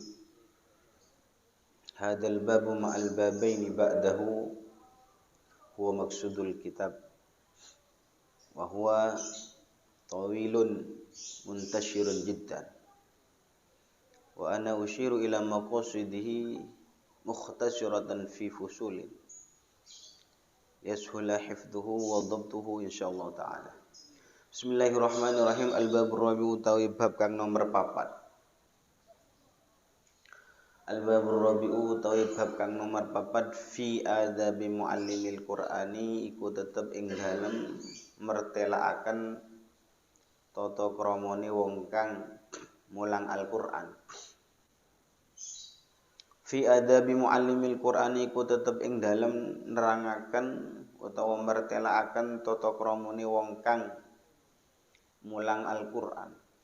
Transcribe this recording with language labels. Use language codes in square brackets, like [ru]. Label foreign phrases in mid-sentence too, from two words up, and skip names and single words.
[ar] هذا الباب مع البابين بعده هو مقصود الكتاب وهو طويل منتشر جدا وأنا أشير إلى مقاصده مختصرة في فصول يسهل حفظه وضبطه إن شاء الله تعالى. Bismillahirrahmanirrahim. Al-babur rabi [jv] utawi bab kang nomor 4. [ar] Al-babur rabi [jv] utawi bab kang nomor 4 [ar] fi adabi muallimil Qur'ani [jv] iku tetep ing dalem mertelaaken tata kramane wong kang mulang Al-Qur'an. [ar] Fi adabi muallimil Qur'ani [jv] iku tetep ing dalem nerangaken utawa mertelaaken tata kramane wong kang mulang Al-Qur'an.